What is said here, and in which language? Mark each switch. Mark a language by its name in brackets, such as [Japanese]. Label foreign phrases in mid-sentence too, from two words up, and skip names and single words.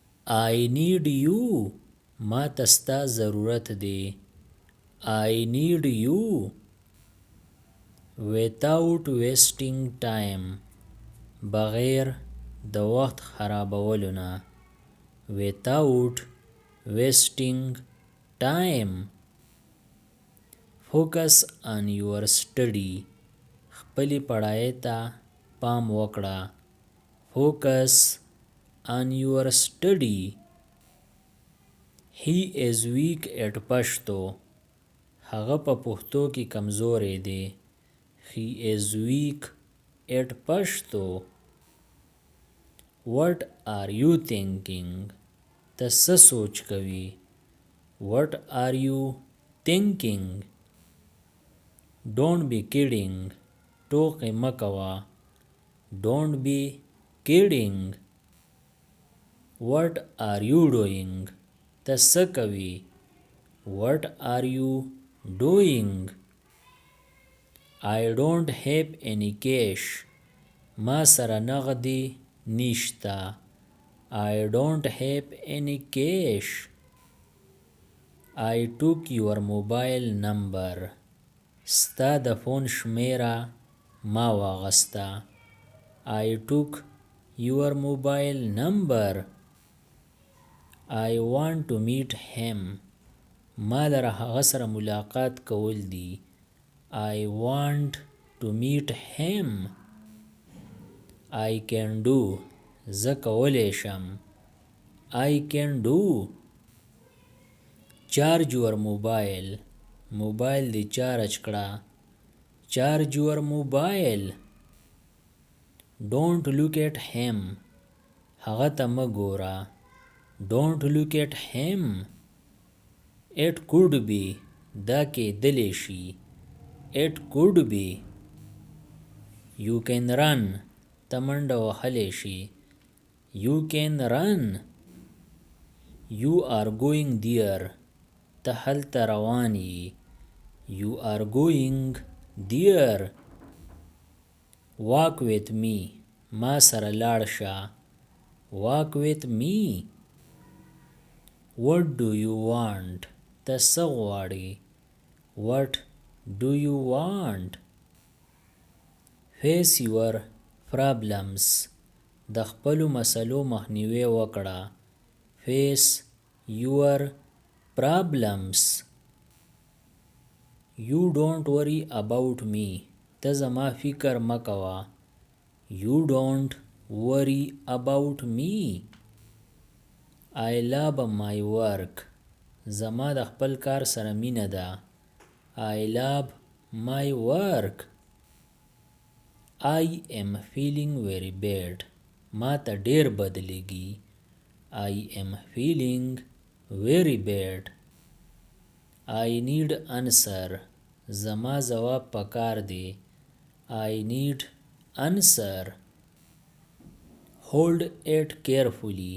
[English] I need you. [Pashto] ما تستا ضرورت دی. [English] I need you. Without wasting time. [Pashto] بغیر د وخت خرابولو نه. [English] Without wasting time. Focus on your study. [Pashto] خپلی پڑھائی تا پام وکړه. [English] Focus on your study. He is weak at پشتو. [Pashto] هغه په پښتو کې کمزوری دی. [English] He is weak at پشتو. What are you thinking? [Pashto] ته څه سوچ کوي. [English] What are you thinking? Don't be kidding. [Pashto] ټوکې مه کوه. [English] Don't be kidding. What are you doing? [Pashto] ته څه کوي. [English] What are you doing? I don't have any cash. [Pashto] ما سره نغدی نشتا. [English] I don't have any cash. I took your mobile number. [Pashto] ستا د فون شمیره ما واغستا. [English] I took your mobile number. I want to meet him. [Pashto] ما لره هغه سره ملاقات کول دی. [English] I want to meet him. I can do. [Pashto] زه کولی شم. [English] I can do. Charge your mobile. [Pashto] موبایل دی چارج کړه. [English] Charge your mobile. Don't look at him. [Pashto] هغه ته مه ګوره. [English] Don't look at him. It could be. [Pashto] دا کیدلی شي. [English] It could be. You can run. [Pashto] ته منډه وهلی شي. [English] You can run. You are going there. [Pashto] ته هلته روان یې. [English] You are going there. Walk with me. [Pashto] ما سره لاړ شه. [English] Walk with me. What do you want? [Pashto] ته څه غواړې. [English] What do you want? Face your problems. [Pashto] د خپلو مسلو مخنیوی وکړه. [English] Face your problems. You don't worry about me. [Pashto] ته زما فکر مه کوه. [English] You don't worry about me. I love my work. [Pashto] زما د خپل کار سره مینه ده. [English] I love my work. I am feeling very bad. [Pashto] ما ته ډیر بد لګي. [English] I am feeling very bad. I need answer. [Pashto] زما ځواب پکار دی. [English] I need answer. Hold it carefully.